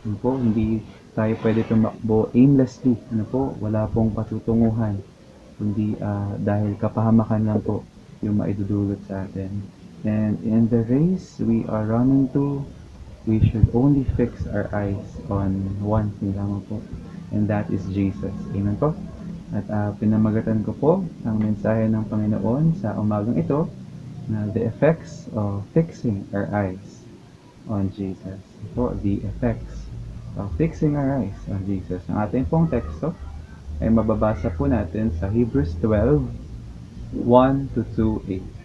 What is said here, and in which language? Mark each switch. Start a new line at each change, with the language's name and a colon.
Filipino: Hindi tayo pwede tumakbo aimlessly. Wala pong patutunguhan. Kundi dahil kapahamakan lang po yung maidudulot sa atin.
English: And in the race we are running to, we should only fix our eyes on one thing
Filipino: lamang po.
English: And that is Jesus. Amen po.
Filipino: At pinamagatan ko po ang mensahe ng Panginoon sa umagang ito na
English: the effects of fixing our eyes on Jesus. The effects of fixing our eyes on Jesus.
Filipino: Ang ating pong teksto ay mababasa po natin sa Hebrews 12, 1-8.